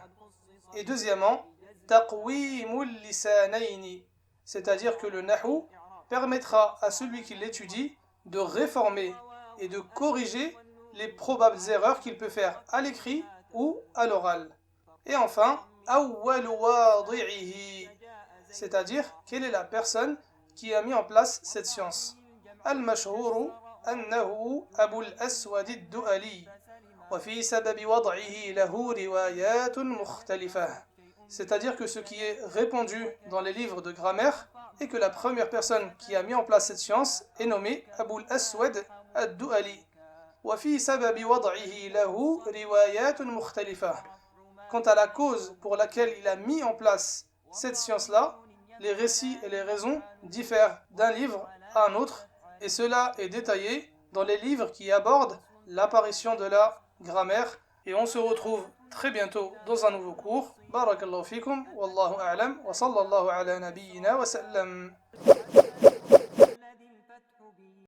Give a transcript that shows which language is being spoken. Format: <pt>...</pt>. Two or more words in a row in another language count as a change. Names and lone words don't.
<fr>Et deuxièmement,</fr> <ar>تقويم اللسانين,</ar> <fr>c'est-à-dire que le nahu permettra à celui qui l'étudie de réformer et de corriger les probables erreurs qu'il peut faire à l'écrit ou à l'oral. Et enfin,</fr> <ar>أول واضعه,</ar> <fr>c'est-à-dire quelle est la personne qui a mis en place cette science.</fr> <ar>المشهور أنه أبو الأسود الدؤلي وفي سبب وضعه له روايات مختلفة.</ar> <fr>C'est-à-dire que ce qui est répandu dans les livres de grammaire est que la première personne qui a mis en place cette science est nommée Abul Aswad ad-Du'ali.</fr> <ar>وفي سبب وضعه له روايات مختلفة.</ar> <fr>Quant à la cause pour laquelle il a mis en place cette science-là, les récits et les raisons diffèrent d'un livre à un autre, et cela est détaillé dans les livres qui abordent l'apparition de la grammaire. Et on se retrouve très bientôt dans un nouveau cours.</fr> <ar>بارك الله فيكم، والله أعلم، وصلى الله على نبينا وسلم.</ar>